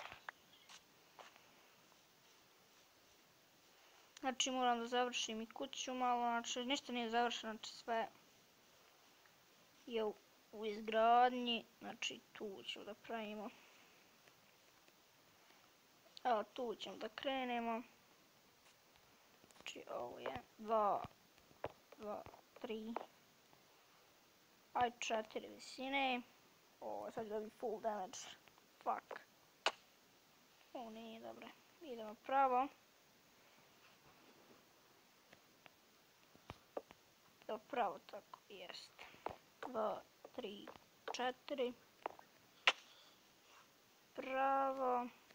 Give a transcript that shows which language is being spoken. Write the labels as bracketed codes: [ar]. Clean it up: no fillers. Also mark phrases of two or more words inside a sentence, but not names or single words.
[sr] Znači, moram da završim i kuću malo, znači, ništa nije završeno, znači sve je u izgradnji, znači tu ćemo da pravimo. Evo, tu ćemo da krenemo. Znači, ovo je 2, 2, 3. Aj 4 visine. O, sad dobi [en] full damage. [sr] Fuck. O, nije dobro. Idemo pravo. Do pravo, tako, jest. 2, 3, 4. Pravo.